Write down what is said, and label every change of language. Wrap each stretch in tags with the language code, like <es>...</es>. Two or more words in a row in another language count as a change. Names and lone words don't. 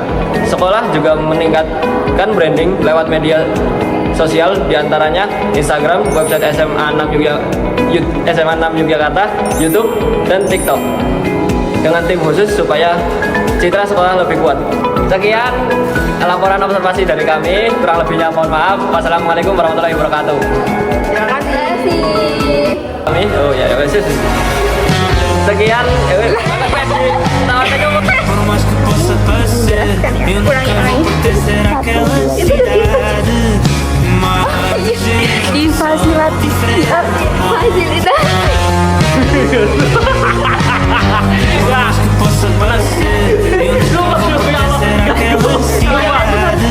<id>Sekolah juga meningkatkan branding lewat media sosial, diantaranya Instagram, website SMA 6 Yogyakarta, YouTube, dan TikTok dengan tim khusus supaya citra sekolah lebih kuat. Sekian laporan observasi dari kami, kurang lebihnya mohon maaf. Wassalamualaikum warahmatullahi wabarakatuh. Terima kasih. Kami, sekian.</id> <pt>Por mais que possa parecer, eu nunca vou pertencer àquela cidade. Mas</pt> <id>Di fasilitas.</id> <pt>por mais que possa parecer, eu nunca vou pertencer àquela cidade.</pt>